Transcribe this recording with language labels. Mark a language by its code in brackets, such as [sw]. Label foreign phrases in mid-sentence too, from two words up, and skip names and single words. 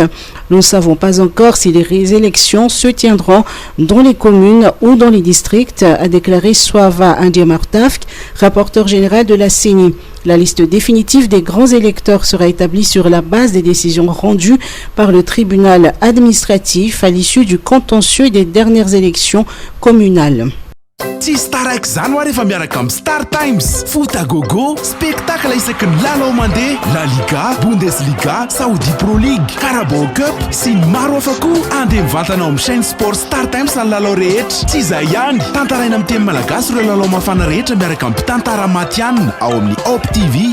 [fr] Nous ne savons pas encore si les élections se tiendront dans les communes ou dans les districts, a déclaré Soava Indiamartafk, rapporteur général de la CENI. La liste définitive des grands électeurs sera établie sur la base des décisions rendues par le tribunal administratif à l'issue du contentieux et des dernières élections communales. [mg] Tsy staraiky zany ho rehefa miaraka amin'ny Star Times. [fr] Foot à gogo, [mg] spectacle isaky ny lalao mandeha, La Liga, Bundesliga, Saudi Pro League, Carabao Cup sy ny maro hafa koa. Andeha mivantana ao amin'ny [fr] chaîne sport [mg] Star Times ny lalao rehetra. Tsy izay ihany, tantaraina amin'ny teny malagasy ireo lalao mafana rehetra miaraka amin'ny mpitantara matianina ao amin'ny Op TV.